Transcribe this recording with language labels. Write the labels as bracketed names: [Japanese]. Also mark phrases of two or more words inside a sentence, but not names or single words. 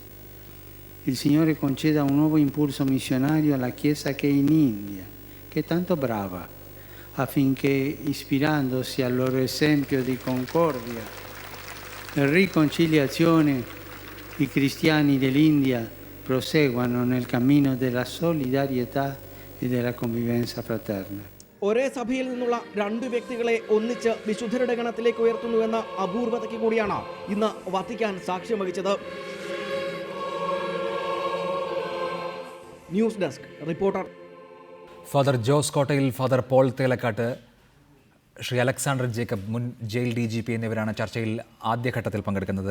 [Italian] Il Signore conceda un nuovo impulso missionario alla Chiesa che è in India, che è tanto brava, affinché, ispirandosi al loro esempio di concordia e riconciliazione, i cristiani dell'India proseguano nel cammino della solidarietà e della convivenza fraterna. [Malayalam] ഒരേ സഭയിൽ നിന്നുള്ള 2 വ്യക്തികളെ ഒന്നിച്ച് വിശുദ്ധരുടെ ഗണത്തിലേക്ക് ഉയർത്തുന്നുവെന്ന അപൂർവതയ്ക്ക് കൂടിയാണ് ഇന്ന് വത്തിക്കാൻ സാക്ഷ്യം വഹിച്ചത്. [English] news desk reporter. [Malayalam] ഫാദർ ജോസ് കോട്ടയിൽ, ഫാദർ പോൾ തേലക്കാട്ട്, ശ്രീ അലക്സാണ്ടർ ജേക്കബ്, മുൻ ജയിൽ DGP എന്നിവരാണ് ചർച്ചയിൽ ആദ്യഘട്ടത്തിൽ പങ്കെടുക്കുന്നത്.